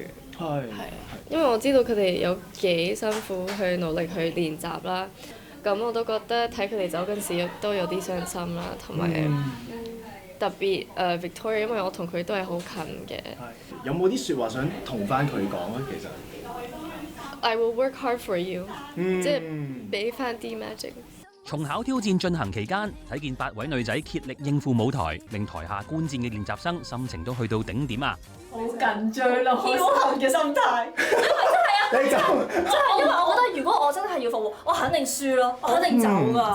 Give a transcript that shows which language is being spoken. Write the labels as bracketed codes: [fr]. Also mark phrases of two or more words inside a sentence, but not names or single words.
[yue] 係，因為我知道佢哋有幾辛苦去努力去練習啦，咁我都覺得睇佢哋走嗰陣時都有啲傷心啦，同埋特別Victoria， 因為我同佢都係好近嘅。有冇啲説話想同翻佢講啊？其實 [en] I will work hard for you， [yue] 即係俾翻啲 magic。重考挑戰進行期間，睇見8位女仔竭力應付舞台，令台下觀戰嘅練習生心情都去到頂點啊！好緊張咯，僥倖嘅心態。你就真係因為我覺得如果我真係要復活，我肯定輸咯，我肯定走㗎。